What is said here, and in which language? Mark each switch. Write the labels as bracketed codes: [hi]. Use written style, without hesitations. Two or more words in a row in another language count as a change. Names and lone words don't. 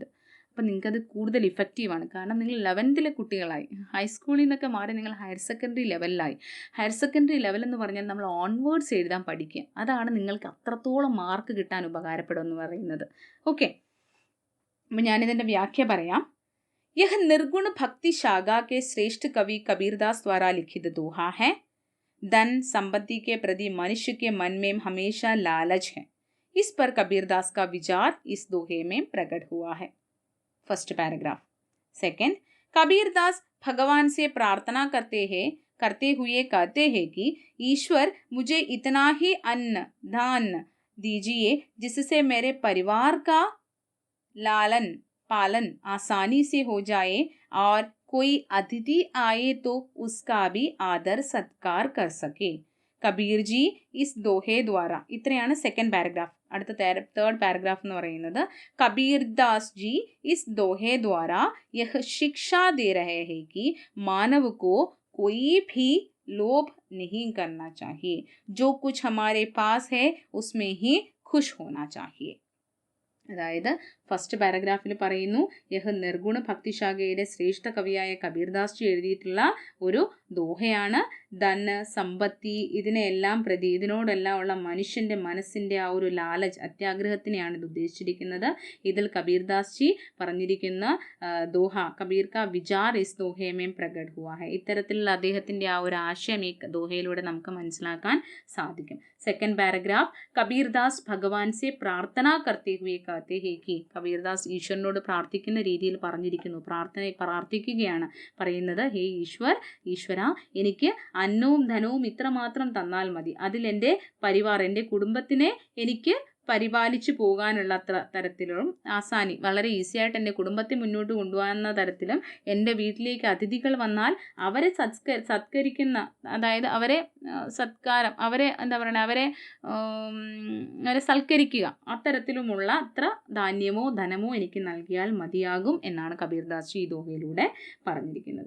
[ml] അപ്പം നിങ്ങൾക്കത് കൂടുതൽ ഇഫക്റ്റീവാണ്. കാരണം നിങ്ങൾ 11th കുട്ടികളായി, ഹൈസ്കൂളിൽ നിന്നൊക്കെ മാറി നിങ്ങൾ [en] higher secondary [ml] ലെവലിലായി. [en] higher secondary level [ml] എന്ന് പറഞ്ഞാൽ നമ്മൾ ഓൺവേർഡ്സ് എഴുതാൻ പഠിക്കുക. അതാണ് നിങ്ങൾക്ക് അത്രത്തോളം മാർക്ക് കിട്ടാൻ ഉപകാരപ്പെടുമെന്ന് പറയുന്നത്. ഓക്കെ, അപ്പം ഞാനിതിൻ്റെ വ്യാഖ്യ പറയാം. [hi] यह निर्गुण भक्ति शाखा के श्रेष्ठ कवि कबीरदास द्वारा लिखित दोहा है. धन संपत्ति के प्रति मनुष्य के मन में हमेशा लालच है. इस पर कबीरदास का विचार इस दोहे में प्रकट हुआ है. [en] first paragraph. [hi] सेकंड, कबीरदास भगवान से प्रार्थना करते हुए कहते हैं कि ईश्वर मुझे इतना ही अन्न दान दीजिए जिससे मेरे परिवार का लालन पालन आसानी से हो जाए और कोई अतिथि आए तो उसका भी आदर सत्कार कर सके. कबीर जी इस दोहे द्वारा. ഇത്രയാണ് [en] second paragraph. [hi] അടുത്ത [en] third paragraph [ml] എന്ന് പറയുന്നത് [hi] कबीरदास जी इस दोहे द्वारा यह शिक्षा दे रहे हैं कि मानव को कोई भी लोभ नहीं करना चाहिए. जो कुछ हमारे पास है उसमें ही खुश होना चाहिए. [ml] അതായത് [en] first paragraph-ഇൽ [ml] പറയുന്നു യഹ് നിർഗുണ ഭക്തിശാഖയുടെ ശ്രേഷ്ഠ കവിയായ കബീർദാസ് ജി എഴുതിയിട്ടുള്ള ഒരു ദോഹയാണ്. ധന സമ്പത്തി ഇതിനെല്ലാം പ്രതി, ഇതിനോടെല്ലാം ഉള്ള മനുഷ്യൻ്റെ മനസ്സിൻ്റെ ആ ഒരു ലാലച്ച്, അത്യാഗ്രഹത്തിനെയാണ് ഇത് ഉദ്ദേശിച്ചിരിക്കുന്നത്. ഇതിൽ കബീർദാസ് ജി പറഞ്ഞിരിക്കുന്ന ദോഹ [hi] कबीर का विचार इस दोहे में प्रकट हुआ है. [ml] ഇത്തരത്തിലുള്ള അദ്ദേഹത്തിൻ്റെ ആ ഒരു ആശയം ഈ ദോഹയിലൂടെ നമുക്ക് മനസ്സിലാക്കാൻ സാധിക്കും. [en] second paragraph, [hi] कबीरदास भगवान से प्रार्थना करते हुए कहते हैं कि [ml] കബീർദാസ് ഈശ്വരനോട് പ്രാർത്ഥിക്കുന്ന രീതിയിൽ പറഞ്ഞിരിക്കുന്നു. പ്രാർത്ഥിക്കുകയാണ് പറയുന്നത്, ഹേ ഈശ്വര എനിക്ക് അന്നവും ധനവും ഇത്രമാത്രം തന്നാൽ മതി. അതിൽ എൻ്റെ പരിവാർ, എൻ്റെ കുടുംബത്തിനെ എനിക്ക് പരിപാലിച്ചു പോകാനുള്ള തരത്തിലും ആസാനി, വളരെ ഈസി ആയിട്ട് എൻ്റെ കുടുംബത്തെ മുന്നോട്ട് കൊണ്ടുപോകുന്ന തരത്തിലും എൻ്റെ വീട്ടിലേക്ക് അതിഥികൾ വന്നാൽ അവരെ സത്കരിക്കുന്ന, അതായത് അവരെ സത്കാരം, അവരെ എന്താ പറയുക, അവരെ സൽക്കരിക്കുക, അത്തരത്തിലുമുള്ള അത്ര ധാന്യമോ ധനമോ എനിക്ക് നൽകിയാൽ മതിയാകും എന്നാണ് കബീർദാസ് ജി ഈ ദോഹയിലൂടെ പറഞ്ഞിരിക്കുന്നത്.